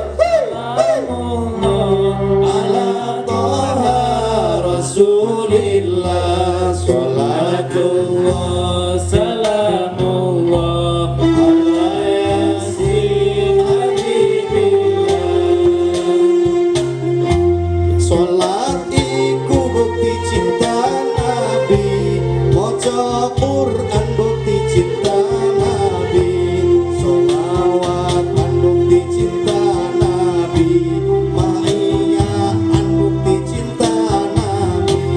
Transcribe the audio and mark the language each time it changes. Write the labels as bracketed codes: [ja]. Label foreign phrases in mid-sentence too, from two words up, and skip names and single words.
[ar] على طه رسول الله صلاة الله سلام الله على يس حبيب الله. [jv] Sholat iku bukti cinta Nabi, maca Quran bukti cinta Nabi, sholawat bukti cinta Nabi, ma'iyah bukti cinta Nabi,